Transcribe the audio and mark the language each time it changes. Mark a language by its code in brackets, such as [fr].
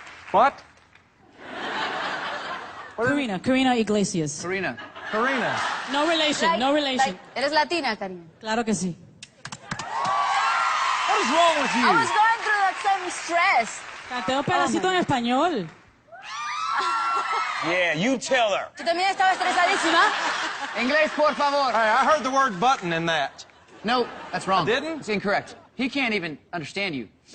[en] What? Karina Iglesias. Karina. Karina. No relation, no relation. [es] Eres latina, Karina. Claro que sí. [en] What is wrong with you? I was going through that same stress. [es] Canté un pedacito en español. [en] Yeah, you tell her. [es] Yo también estaba estresadísima. Inglés, por favor. [en] Hey, I heard the word button in that. No, that's wrong. I didn't? It's incorrect. He can't even understand you.